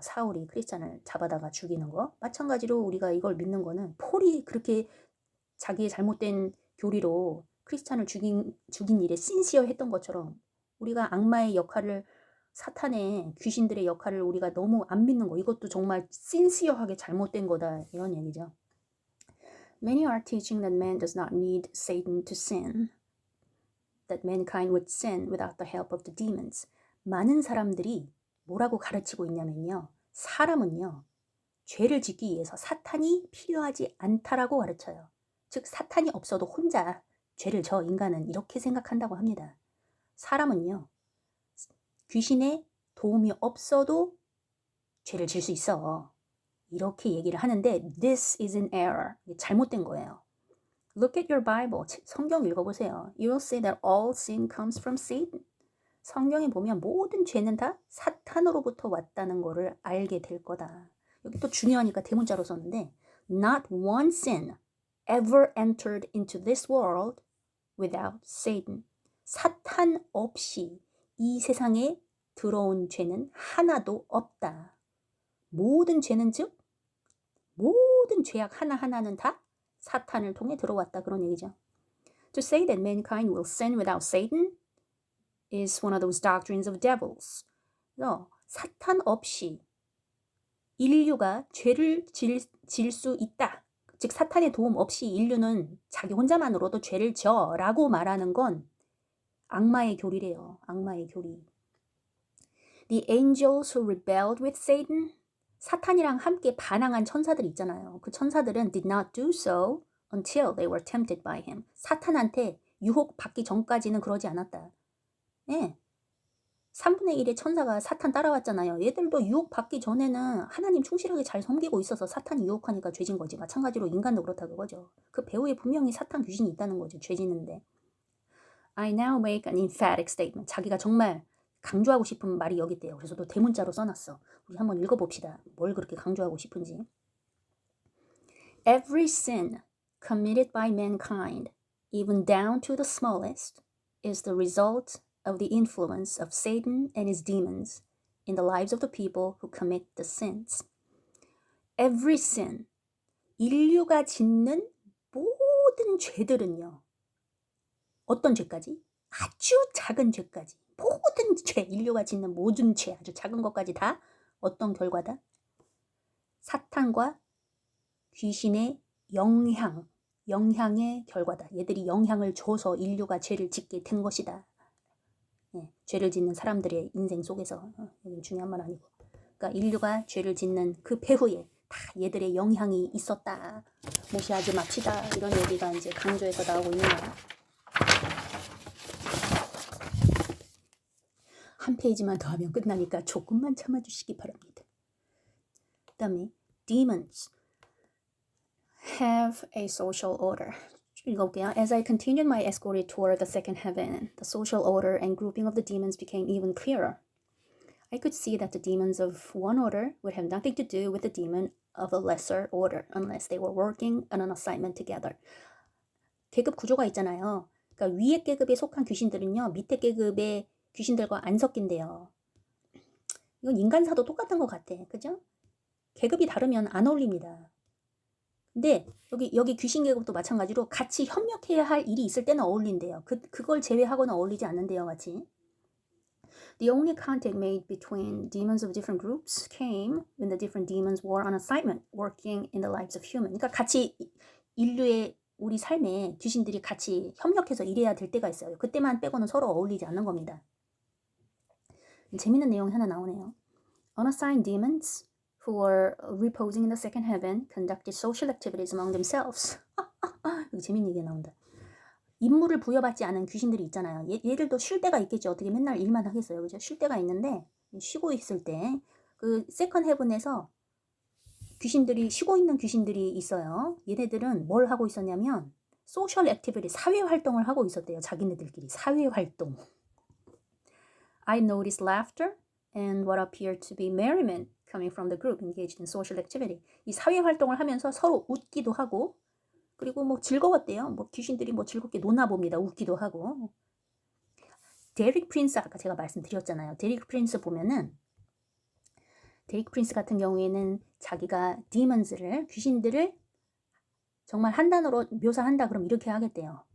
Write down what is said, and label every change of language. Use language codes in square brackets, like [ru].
[ko] 사울이 크리스찬을 잡아다가 죽이는 거. 마찬가지로 우리가 이걸 믿는 거는 폴이 그렇게 자기의 잘못된 교리로 크리스찬을 죽인 일에 신시어했던 것처럼 우리가 악마의 역할을 사탄의 귀신들의 역할을 우리가 너무 안 믿는 거, 이것도 정말 신시어하게 잘못된 거다, 이런 얘기죠. [en] Many are teaching that man does not need Satan to sin, that mankind would sin without the help of the demons. [ko] 많은 사람들이 뭐라고 가르치고 있냐면요, 사람은요 죄를 짓기 위해서 사탄이 필요하지 않다라고 가르쳐요. 즉 사탄이 없어도 혼자 죄를 져, 인간은 이렇게 생각한다고 합니다. 사람은요 귀신의 도움이 없어도 죄를 질 수 있어, 이렇게 얘기를 하는데 [en] this is an error. [ko] 잘못된 거예요. [en] Look at your Bible. [ko] 성경 읽어보세요. [en] You will see that all sin comes from Satan. [ko] 성경에 보면 모든 죄는 다 사탄으로부터 왔다는 거를 알게 될 거다. 여기 또 중요하니까 대문자로 썼는데 [en] Not one sin ever entered into this world without Satan. [ko] 사탄 없이 이 세상에 들어온 죄는 하나도 없다. 모든 죄는 즉 모든 죄악 하나하나는 다 사탄을 통해 들어왔다, 그런 얘기죠. [en] To say that mankind will sin without Satan is one of those doctrines of devils. [ko] 사탄 없이 인류가 죄를 질 수 있다. 즉 사탄의 도움 없이 인류는 자기 혼자만으로도 죄를 져라고 말하는 건 악마의 교리래요. 악마의 교리. [en] The angels who rebelled with Satan, [ko] 사탄이랑 함께 반항한 천사들 있잖아요. 그 천사들은 [en] did not do so until they were tempted by him. [ko] 사탄한테 유혹받기 전까지는 그러지 않았다. 예. 3분의 1의 천사가 사탄 따라왔잖아요. 얘들도 유혹받기 전에는 하나님 충실하게 잘 섬기고 있어서 사탄이 유혹하니까 죄진 거지. 마찬가지로 인간도 그렇다 그거죠. 그 배후에 분명히 사탄 귀신이 있다는 거죠. 죄지는데. [en] I now make an emphatic statement. [ko] 자기가 정말 강조하고 싶은 말이 여기 있대요. 그래서 또 대문자로 써놨어. 우리 한번 읽어봅시다. 뭘 그렇게 강조하고 싶은지. [en] Every sin committed by mankind, even down to the smallest, is the result of the influence of Satan and his demons in the lives of the people who commit the sins. Every sin, [ko] 인류가 짓는 모든 죄들은요. 어떤 죄까지? 아주 작은 죄까지. 모든 죄, 인류가 짓는 모든 죄, 아주 작은 것까지 다 어떤 결과다? 사탄과 귀신의 영향의 결과다. 얘들이 영향을 줘서 인류가 죄를 짓게 된 것이다. 예, 죄를 짓는 사람들의 인생 속에서, 이건 중요한 말 아니고, 그러니까 인류가 죄를 짓는 그 배후에 다 얘들의 영향이 있었다. 무시하지 맙시다. 이런 얘기가 이제 강조해서 나오고 있는 거야. 한 페이지만 더 하면 끝나니까 조금만 참아주시기 바랍니다. 그 다음에 [en] demons have a social order. [ko] 읽어볼게요. [en] As I continued my escorted toward the second heaven, the social order and grouping of the demons became even clearer. I could see that the demons of one order would have nothing to do with the demon of a lesser order unless they were working on an assignment together. [ko] 계급 구조가 있잖아요. 그러니까 위에 계급에 속한 귀신들은요, 밑에 계급의 귀신들과 안 섞인대요. 이건 인간사도 똑같은 것 같아. 그죠? 계급이 다르면 안 어울립니다. 근데 여기 귀신 계급도 마찬가지로 같이 협력해야 할 일이 있을 때는 어울린대요. 그걸 제외하고는 어울리지 않는데요, 같이. [en] The only contact made between demons of different groups came when the different demons were on assignment, working in the lives of humans. [ko] 그러니까 같이 인류의 우리 삶에 귀신들이 같이 협력해서 일해야 될 때가 있어요. 그때만 빼고는 서로 어울리지 않는 겁니다. 재밌는 내용이 하나 나오네요. [en] Unassigned demons who were reposing in the second heaven conducted social activities among themselves. [ko] 여기 재밌는 얘기가 나온다. 임무를 부여받지 않은 귀신들이 있잖아요. 얘들도 쉴 때가 있겠죠. 어떻게 맨날 일만 하겠어요. 그죠? 쉴 때가 있는데 쉬고 있을 때 그 세컨 헤븐에서 귀신들이 쉬고 있는 귀신들이 있어요. 얘네들은 뭘 하고 있었냐면 소셜 액티비티, 사회 활동을 하고 있었대요. 자기네들끼리 사회 활동. [en] I noticed laughter and what appeared to be merriment coming from the group engaged in social activity. [ko] 이 사회 활동을 하면서 서로 웃기도 하고, 그리고 뭐 즐거웠대요. 뭐 귀신들이 뭐 즐겁게 노나 봅니다. 웃기도 하고. 데릭 프린스, 아까 제가 말씀드렸잖아요. 데릭 프린스 보면은, 데릭 프린스 같은 경우에는 자기가 demons를, 귀신들을 정말 한 단어로 묘사한다 그럼 이렇게 하겠대요.